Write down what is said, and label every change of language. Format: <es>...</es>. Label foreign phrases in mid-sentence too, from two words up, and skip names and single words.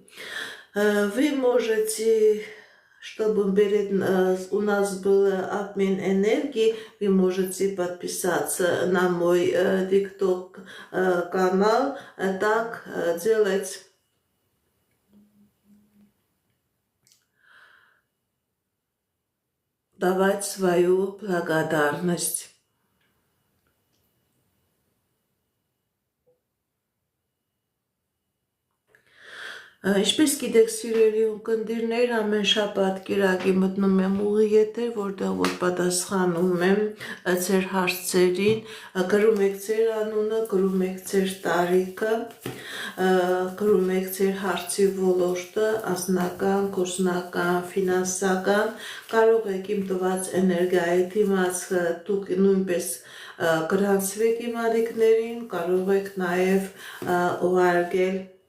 <ru>Вы можете, чтобы у нас был обмен энергии, вы можете подписаться на мой TikTok канал, так делать. Давать свою благодарность.</ru> <hy>Ինչպես գիտեք, սիրելի ունկնդիրներ, ամեն շաբաթ կիրակի մտնում եմ ուղի եթեր, որտեղ որ պատասխանում եմ ձեր հարցերին, գրում եք ձեր անունը, գրում եք ձեր տարիքը, գրում եք ձեր հարցի ոլորտը, անձնական, գործնական, ֆինանսական, կարող եք իմ տված էներգիայի դիմաց դուք նույնպես գրանցվեք իմ ալիքներին, կարող եք նաև ուղարկել</hy>